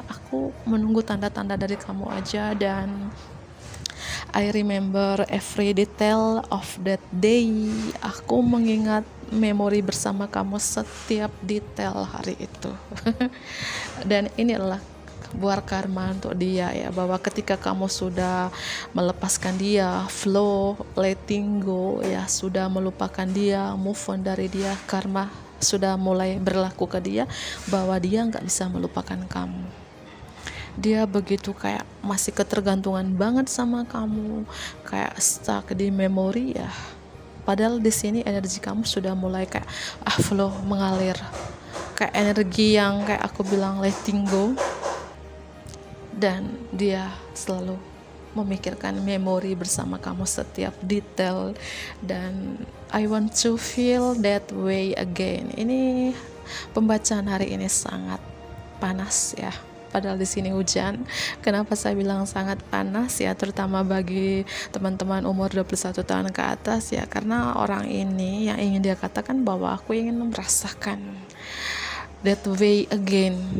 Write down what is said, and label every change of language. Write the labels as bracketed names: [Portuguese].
[Indonesian] Aku menunggu tanda-tanda dari kamu aja. Dan [English] I remember every detail of that day. [Indonesian] Aku mengingat memori bersama kamu setiap detail hari itu. Dan ini adalah buat karma untuk dia ya, bahwa ketika kamu sudah melepaskan dia, flow, letting go ya, sudah melupakan dia, move on dari dia, karma sudah mulai berlaku ke dia bahwa dia nggak bisa melupakan kamu. Dia begitu kayak masih ketergantungan banget sama kamu, kayak stuck di memori ya. Padahal di sini energi kamu sudah mulai kayak flow, mengalir, kayak energi yang kayak aku bilang letting go. Dan dia selalu memikirkan memori bersama kamu setiap detail. Dan [English] I want to feel that way again. [Indonesian] Ini pembacaan hari ini sangat panas ya, padahal di sini hujan. Kenapa saya bilang sangat panas ya, terutama bagi teman-teman umur 21 tahun ke atas ya, karena orang ini yang ingin dia katakan bahwa aku ingin merasakan [English] that way again.